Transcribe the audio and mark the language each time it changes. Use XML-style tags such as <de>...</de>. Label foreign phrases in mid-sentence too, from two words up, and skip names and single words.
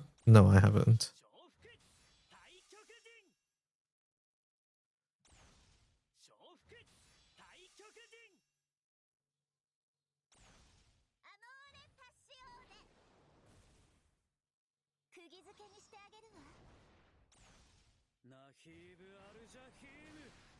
<en>No, I haven't.</en> <ja>太極陣重複太極陣アモーレパッシオーネ釘付けにしてあげるわナヒーブ・アルジャヒーム</ja>